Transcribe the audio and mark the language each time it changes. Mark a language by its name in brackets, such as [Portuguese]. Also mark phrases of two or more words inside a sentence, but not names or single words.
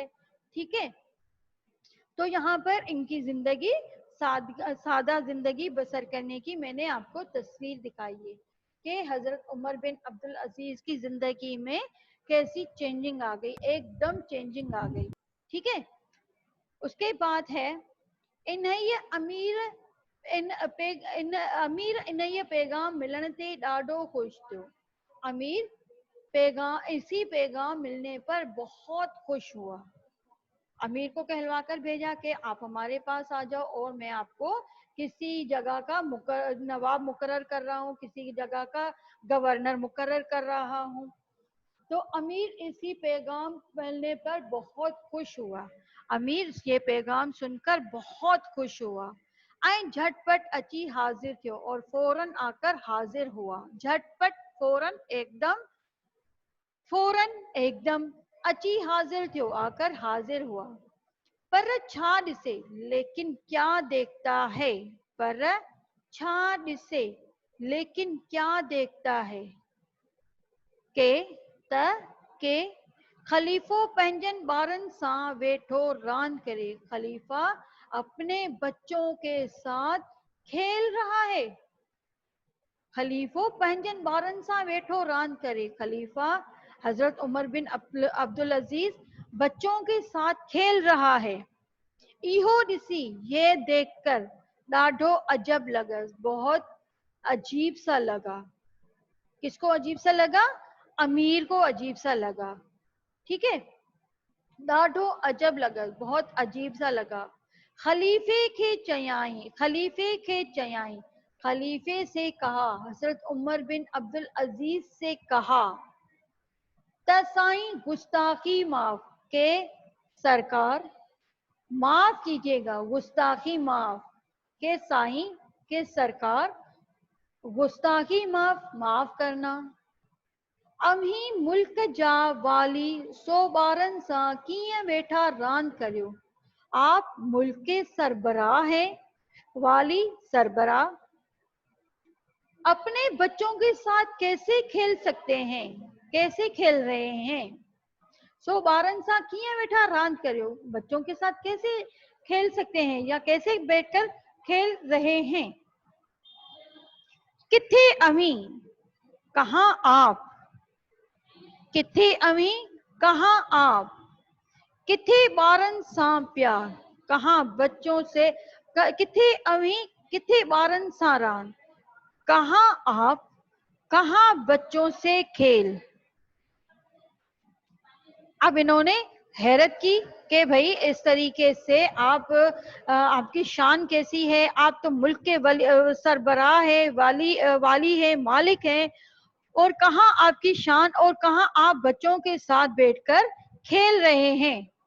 [Hindi] ठीक है, तो यहाँ पर इनकी जिंदगी सादा जिंदगी बसर करने की मैंने आपको तस्वीर दिखाई है कि हजरत उमर बिन अब्दुल अजीज की जिंदगी में कैसी चेंजिंग आ गई, एकदम चेंजिंग आ गई। ठीक है, उसके बाद है [Sindhi] इन्हैया अमीर इन्हैया पैगाम मिलने ते ॾाढो खुश थियो। [Hindi] अमीर इसी पैगाम मिलने पर बहुत खुश हुआ। अमीर को कहलवा कर भेजा कि आप हमारे पास आ जाओ और मैं आपको किसी जगह का नवाब मुकर्रर कर रहा हूँ, किसी जगह का गवर्नर मुकर्रर कर रहा हूँ। तो अमीर इसी पैगाम मिलने पर बहुत खुश हुआ। अमीर ये पैगाम सुनकर बहुत खुश हुआ। [Sindhi] ऐं झटपट अची हाजिर थियो [Hindi] और फौरन आकर हाजिर हुआ। [Sindhi] झटपट फौरन एकदम अची हाजिर थियो, [Hindi] आकर हाजिर हुआ। [Sindhi] पर छा ॾिसे, [Hindi] लेकिन क्या देखता है? [Sindhi] पर छा ॾिसे, [Hindi] लेकिन क्या देखता है? [Sindhi] के खलीफो पंहिंजनि ॿारनि सां वेठो रांदि करे। [Hindi] खलीफा अपने बच्चों के साथ खेल रहा है। [Sindhi] खलीफो पंहिंजनि ॿारनि सां वेठो रांदि करे। [Hindi] खलीफा हजरत उमर बिन अब्दुल अजीज बच्चों के साथ खेल रहा है। [Sindhi] इहो ॾिसी, [Hindi] ये देखकर [Sindhi] ॾाढो अजब लॻस, [Hindi] बहुत अजीब सा लगा। किसको अजीब सा लगा? अमीर को अजीब सा लगा। ठीक है, [Sindhi] ॾाढो अजब लॻस, [Hindi] बहुत अजीब सा लगा। [Sindhi] खलीफे के चयाई, [Hindi] खलीफे से कहा, हजरत उमर बिन अब्दुल अजीज से कहा, [Sindhi] त साईं गुस्ताखी माफ, [Hindi] के सरकार माफ कीजिएगा, गुस्ताखी माफ, [Sindhi] के साईं के सरकार, [Hindi] गुस्ताखी माफ करना। [Sindhi] अम्ही मुल्क जा वाली 100 ॿारनि सां कीअं वेठा रांदि करियो। [Hindi] आप मुल्क के सरबराह हैं, वाली सरबराह, अपने बच्चों के साथ कैसे खेल सकते हैं, कैसे खेल रहे हैं? [Sindhi] 100 ॿारनि सां कीअं वेठा रांदि करियो, [Hindi] बच्चों के साथ कैसे खेल सकते हैं या कैसे बैठकर खेल रहे हैं? [Sindhi] किथे अमी, [Hindi] कहाँ आप? [Sindhi] किथे अमी, [Hindi] कहाँ आप? [Sindhi] किथे ॿारनि सां प्यार, [Hindi] कहाँ बच्चों से, [Sindhi] किथे अमी, किथे ॿारनि सां रांदि, [Hindi] कहाँ आप, कहाँ बच्चों से खेल। अब इन्होंने हैरत की कि भाई इस तरीके से आपकी शान कैसी है, आप तो मुल्क के सरबराह है, वाली है, मालिक है, और कहाँ आपकी शान और कहाँ आप बच्चों के साथ बैठकर खेल रहे हैं।